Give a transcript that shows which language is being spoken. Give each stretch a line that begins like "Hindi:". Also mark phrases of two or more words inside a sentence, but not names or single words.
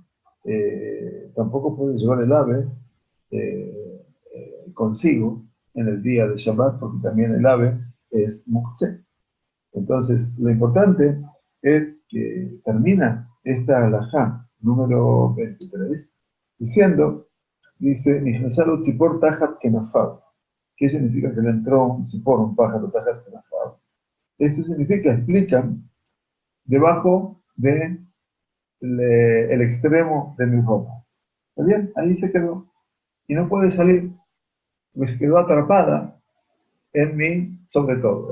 Spanish: Tampoco puede llevar el ave consigo en el día de Shabbat, porque también el ave es muktzeh. Entonces, lo importante es que termina esta halajá número 23 diciendo, dice,
Hebrew: נכנס לו צפור תחת כנפו.
Spanish: ¿Qué significa que le entró un tzipor, un pájaro
Hebrew: תחת כנפו?
Spanish: Eso significa, explican, debajo de el extremo de mi ropa. ¿Está bien? Ahí se quedó. Y no puede salir, porque se quedó atrapada en mi, sobre todo.